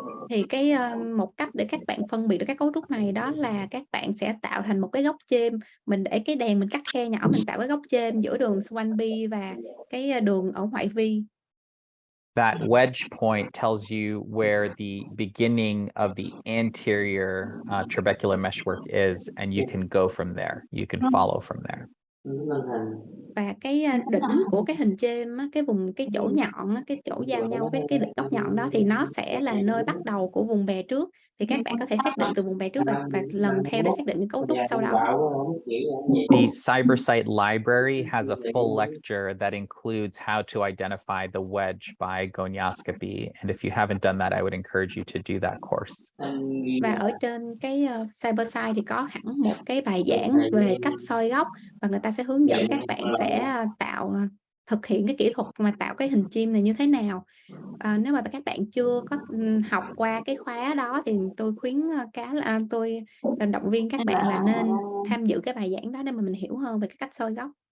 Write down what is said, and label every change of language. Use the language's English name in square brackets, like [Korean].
[Vietnamese] Thì một cách để các bạn phân biệt được các cấu trúc này đó là các bạn sẽ tạo thành một cái góc chêm. Mình để cái đèn mình cắt khe nhỏ, mình tạo cái góc chêm giữa đường Schwalbe và cái đường ở ngoại vi. [English] That wedge point tells you where the beginning of the anterior trabecular meshwork is, and you can go from there. You can follow from there. [Vietnamese] Và cái đỉnh của cái hình chêm á, cái chỗ nhọn á, cái chỗ giao nhau với cái góc nhọn đó thì nó sẽ là nơi bắt đầu của vùng bè trước. thì các bạn có thể xác định từ vùng bè trước và lần theo để xác định những cấu trúc sau đó. [English] The Cybersite library has a full lecture that includes how to identify the wedge by gonioscopy. And if you haven't done that, I would encourage you to do that course. [Vietnamese] Và ở trên cái Cybersite thì có hẳn một cái bài giảng về cách soi góc, và người ta sẽ hướng dẫn các bạn sẽ thực hiện cái kỹ thuật mà tạo cái hình chim này như thế nào. Nếu mà các bạn chưa có học qua cái khóa đó thì tôi khuyến tôi động viên các bạn là nên tham dự cái bài giảng đó để mà mình hiểu hơn về cái cách soi góc.